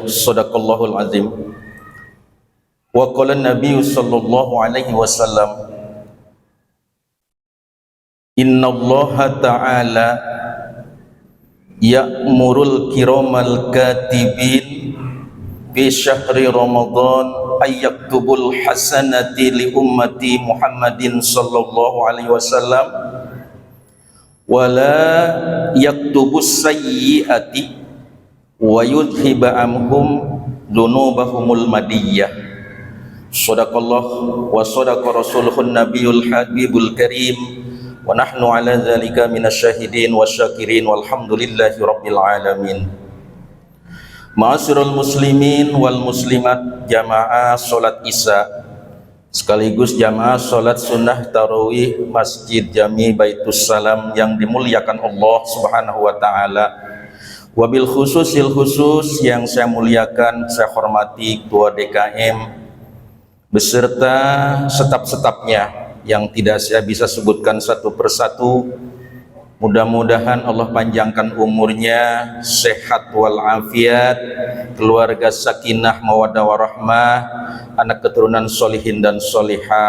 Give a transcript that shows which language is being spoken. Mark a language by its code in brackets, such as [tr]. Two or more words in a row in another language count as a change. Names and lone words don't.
[ar] صدق الله العظيم. وقال النبي صلى الله عليه وسلم، إن الله تعالى يأمر الكرام الكاتبين في شهر رمضان أن يكتب الحسنات لأمة محمد صلى الله عليه وسلم ولا يكتب السيئات ويذهب عنهم ذنوبهم الماضية. صدق الله وصدق رسوله النبي الحبيب الكريم ونحن على ذلك من الشاهدين والشاكرين والحمد لله رب العالمين. معاشر المسلمين والمسلمات, [id] jamaah salat Isya sekaligus jamaah salat sunnah tarawih Masjid Jami Baitus Salam yang dimuliakan Allah [ar] سبحانه وتعالى. وبالخصوص الخصوص [id] yang saya muliakan, saya hormati Ketua DKM beserta staf-stafnya yang tidak saya bisa sebutkan satu persatu. Mudah-mudahan Allah panjangkan umurnya, sehat walafiat, keluarga [ar] سكينة مودة ورحمة, [id] anak keturunan solihin dan solihah.